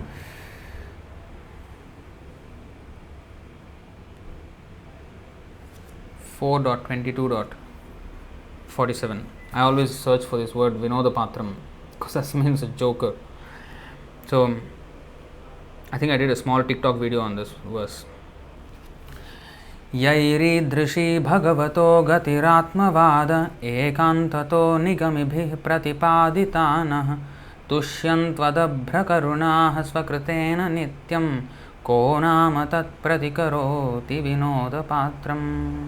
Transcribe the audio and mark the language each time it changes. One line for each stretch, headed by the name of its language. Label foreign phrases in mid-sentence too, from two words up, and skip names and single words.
English: .22.47. I always search for this word Vinodapatram because that means a joker. So I think I did a small TikTok video on this verse.
Sanskrit: Yairidrishi bhagavato gatiratmavada ekantato nigamibhih pratipaditana tushyantvadabhrakarunah svakritena nityam ko nama tat pratikaroti vinodapatram.